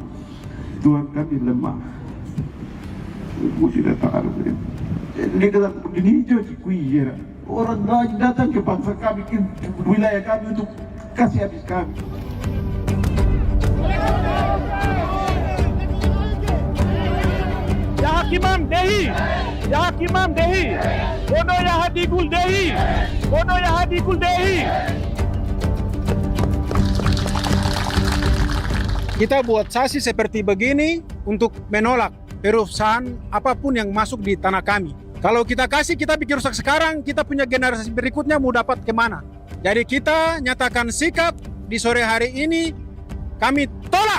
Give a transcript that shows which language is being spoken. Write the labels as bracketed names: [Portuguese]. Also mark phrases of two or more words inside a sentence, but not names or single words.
[Indonesian] Tuhan kami lemah. Ibu tidak tahu. Dia kata, ini hijau orang datang ke bangsa kami, ke wilayah kami untuk kasih habis kami. Yakimam Dehi, Yakimam Dehi, Bono Yahadigul Dehi, Bono Yahadigul Dehi. Kita buat saksi seperti begini untuk menolak perusahaan apapun yang masuk di tanah kami. Kalau kita kasih, kita bikin rusak sekarang, kita punya generasi berikutnya mau dapat kemana. Jadi kita nyatakan sikap di sore hari ini, kami tolak.